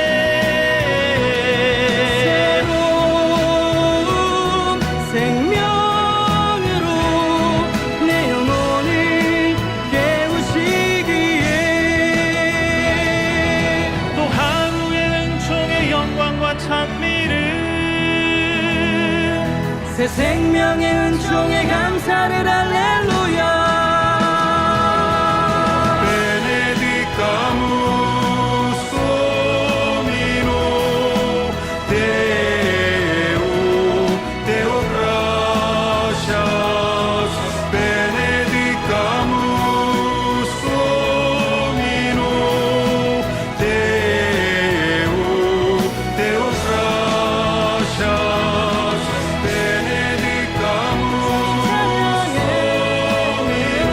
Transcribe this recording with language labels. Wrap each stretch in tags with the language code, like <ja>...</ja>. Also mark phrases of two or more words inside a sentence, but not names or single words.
<ko>새로운 생명으로 내 영혼을 깨우시기에 또 하루의 은총의 영광과 찬미를 새 생명의 은총에 감사를 할렐루야.</ko> <la>Benedicamus Domino Deo gratias Benedicamus Domino Deo gratias Benedicamus</la>